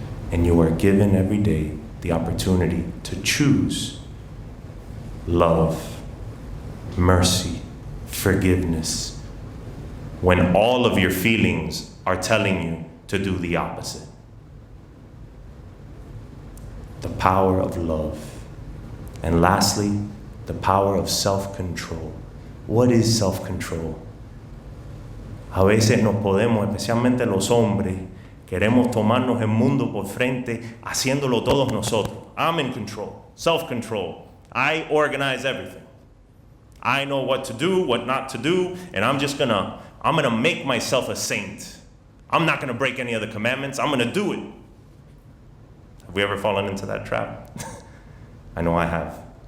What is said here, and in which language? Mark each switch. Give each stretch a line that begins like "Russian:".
English: And you are given every day the opportunity to choose love, mercy, forgiveness, when all of your feelings are telling you to do the opposite. The power of love. And lastly, the power of self-control. What is self-control?
Spanish: A veces nos podemos, especialmente los hombres, queremos tomarnos el mundo por frente haciéndolo todos nosotros.
English: I'm in control. Self-control. I organize everything. I know what to do, what not to do, and I'm gonna make myself a saint. I'm not gonna break any of the commandments. I'm gonna do it. Have we ever fallen into that trap? I know I have.